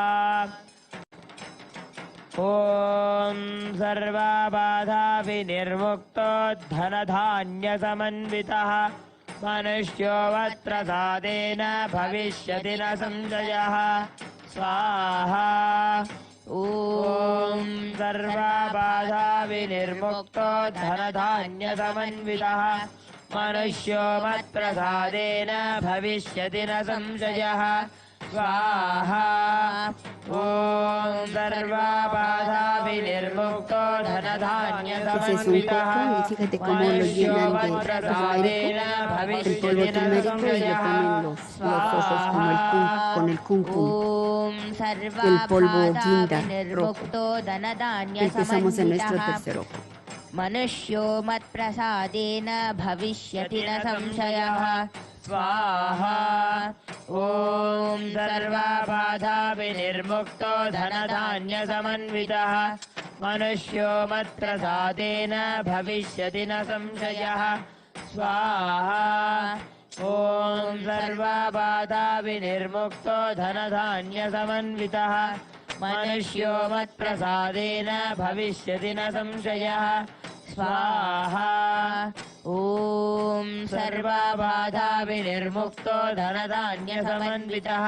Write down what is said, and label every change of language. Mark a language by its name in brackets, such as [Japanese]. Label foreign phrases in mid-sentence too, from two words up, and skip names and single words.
[Sanskrit] ॐ सर्वाबाधा विनिर्मुक्तो धनधान्यसमन्वितः मनुष्यो मत्प्रसादेन भविष्यति न संशयः स्वाहा ॐ सर्वाबाधा विनिर्मुक्तो धनधान्यसमन्वितः मनुष्यो मत्प्रसादेन भविष्यति न संशयः स्वाहा ॐ सर्वाबाधा विनिर्मुक्तो धनधान्यसमन्वितः मनुष्यो मत्प्रसादेन भविष्यति न संशयः स्वाहा [Spanish] con el kunkun. [Sanskrit] ॐ सर्वाबाधा विनिर्मुक्तो [Spanish] Empezamos en nuestro [Sanskrit] धनधान्यसमन्वितः [Spanish] tercer ojo. [Sanskrit] मनुष्यो मत्प्रसादेन भविष्यति न संशयः स्वाहा ॐ सर्वाबाधा विनिर्मुक्तो धनधान्यसमन्वितः मनुष्यो मत्प्रसादेन भविष्यति न संशयः स्वाहा ॐ सर्वाबाधा विनिर्मुक्तो धनधान्यसमन्वितः मनुष्यो मत्प्रसादेन भविष्यति न संशयः स्वाहा ॐ सर्वाबाधा विनिर्मुक्तो धनधान्यसमन्वितः